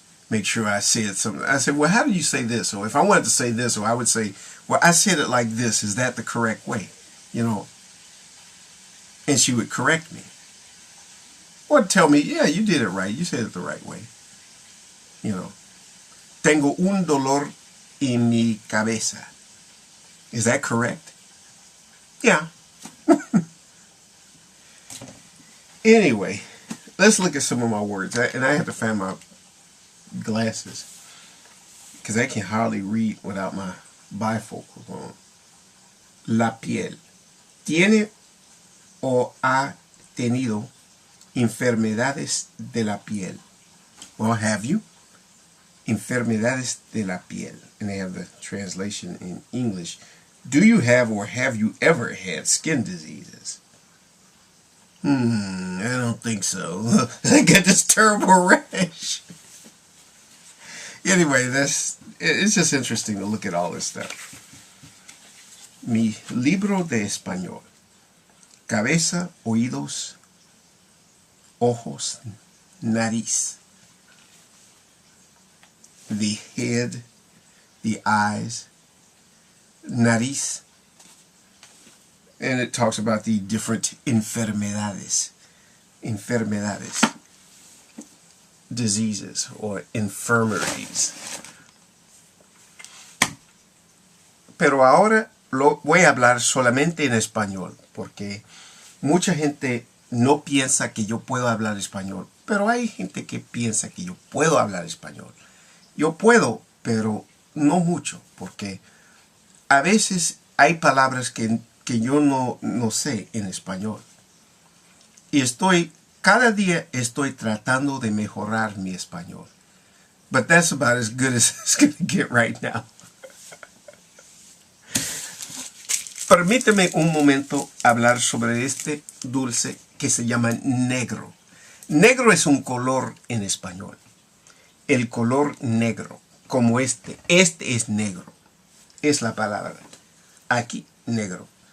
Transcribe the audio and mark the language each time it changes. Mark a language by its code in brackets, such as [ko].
[en] Make sure I said something. I said, well, how do you say this? Or if I wanted to say this, or I would say, well, I said it like this. Is that the correct way? You know, and she would correct me. Or tell me, yeah, you did it right. You said it the right way. You know. [es] Tengo un dolor en mi cabeza. [en] Is that correct? Yeah. Anyway, let's look at some of my words. And I have to find my glasses. Because I can hardly read without my bifocals on. [es] La piel. Tiene o ha tenido enfermedades de la piel. [en] Well, have you? [es] Enfermedades de la piel. [en] And they have the translation in English. Do you have or have you ever had skin diseases? I don't think so. I got this terrible rash. Anyway, it's just interesting to look at all this stuff. [es] Mi libro de español. Cabeza, oídos, ojos, nariz. [en] The head, the eyes, [es] nariz. [en] And it talks about the different [es] enfermedades. Enfermedades. [en] Diseases or infirmaries. [es] Pero ahora voy a hablar solamente en español, porque mucha gente no piensa que yo puedo hablar español, pero hay gente que piensa que yo puedo hablar español. Yo puedo, pero no mucho, porque a veces hay palabras que yo no sé en español. Y cada día estoy tratando de mejorar mi español. [en] But that's about as good as it's going to get right now. [es] Permíteme un momento hablar sobre este dulce que se llama negro. Negro es un color en español. El color negro. como este. Este es negro. Es la palabra. Aquí, negro.